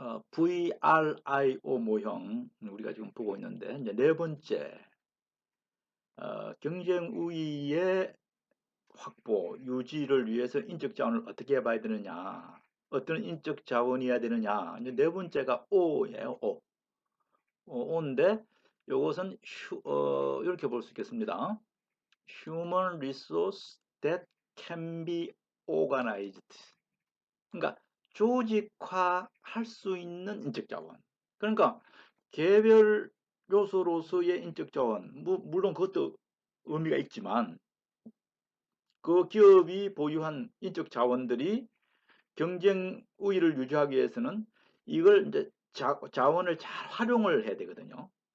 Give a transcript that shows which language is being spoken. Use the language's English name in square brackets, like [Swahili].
[Korean] VRIO 모형 우리가 지금 보고 있는데 이제 네 번째 경쟁 우위의 확보, 유지를 위해서 인적 자원을 어떻게 해봐야 되느냐, 어떤 인적 자원이어야 되느냐. 이제 네 번째가 O예요. O인데 이것은 이렇게 볼 수 있겠습니다. [English] Human resource that can be organized. [Korean] 그러니까 조직화할 수 있는 인적 자원. 그러니까 개별 요소로서의 인적 자원, 물론 그것도 의미가 있지만 그 기업이 보유한 인적 자원들이 경쟁 우위를 유지하기 위해서는 이걸 이제 자원을 잘 활용을 해야 되거든요.